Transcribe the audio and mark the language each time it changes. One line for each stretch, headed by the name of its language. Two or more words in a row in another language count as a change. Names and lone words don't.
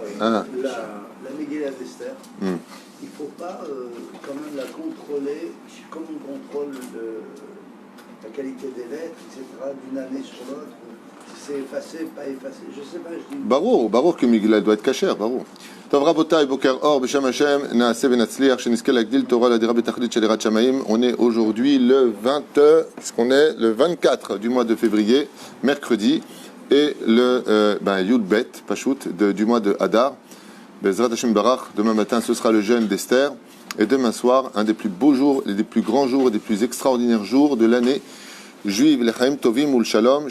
French: La Megillah d'Esther, il ne faut pas quand même la contrôler comme on contrôle la qualité des lettres, etc., d'une année sur l'autre. C'est effacé, pas effacé, je ne sais pas. Je dis... ברור que Megillah doit être cachère, ברור.
Hebrew: טוב רבותיי, בוקר אור, בשם השם, נעשה ונצליח, שנזכה להגדיל תורה לדירה בתכלית של יראת שמיים.
French: On est aujourd'hui le 24 du mois de février, mercredi, et le
Hebrew: יוד בית,
French: Pashut, du mois de Hadar.
Hebrew: בעזרת השם ברוך,
French: demain matin ce sera le jeûne d'Esther, et demain soir, un des plus beaux jours, et des plus grands jours, et des plus extraordinaires jours de l'année juive,
Hebrew: לחיים טובים ולשלום.